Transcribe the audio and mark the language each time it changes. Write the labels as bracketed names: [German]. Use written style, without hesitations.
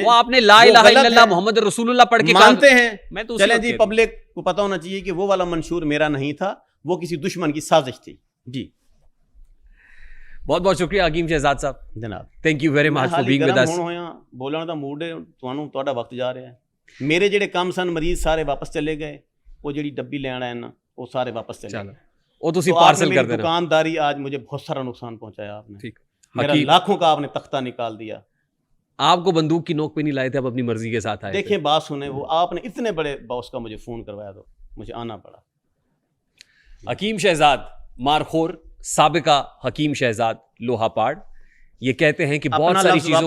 [Hindi] वो आपने [Arabic] ला इलाहा इल्लल्लाह मोहम्मद रसूलुल्लाह [Hindi] पढ़ के मानते हैं। मैं तो चलें जी, पब्लिक को पता होना चाहिए कि वो वाला मंशूर मेरा नहीं था, वो किसी दुश्मन की साजिश थी जी। बहुत बहुत शुक्रिया हकीम शहजाद साहब जनाब, [English] Thank you very much for being with us. [Hindi] बोलने का मूड है [Punjabi] ਤੁਹਾਨੂੰ, ਤੁਹਾਡਾ [Hindi] वक्त जा रहा है। [Punjabi] मेरे ਜਿਹੜੇ ਕੰਮ ਸਨ ਮਰੀਜ਼ ਸਾਰੇ ਵਾਪਸ ਚਲੇ ਗਏ, ਉਹ ਜਿਹੜੀ ਡੱਬੀ ਲੈਣ ਆਏ ਨਾ ਉਹ ਸਾਰੇ ਵਾਪस [Hindi] चले गए। [Punjabi] ਉਹ ਤੁਸੀਂ ਪਾਰਸਲ ਕਰ ਦੇਣਾ। [Hindi] दुकानदारी आज मुझे बहुत सारा नुकसान पहुंचाया आपने, ठीक, मेरा लाखों का आपने तख्ता निकाल दिया। आपको बंदूक की नोक पे नहीं लाए थे, आप अपनी मर्जी के साथ आए। देखिए बात सुने, वो आपने इतने बड़े बॉस का मुझे फोन करवाया तो मुझे आना पड़ा। हकीम शहजाद मारखोर, साबिका हकीम शहजाद लोहापाड़, ये कहते हैं कि बहुत सारी चीजों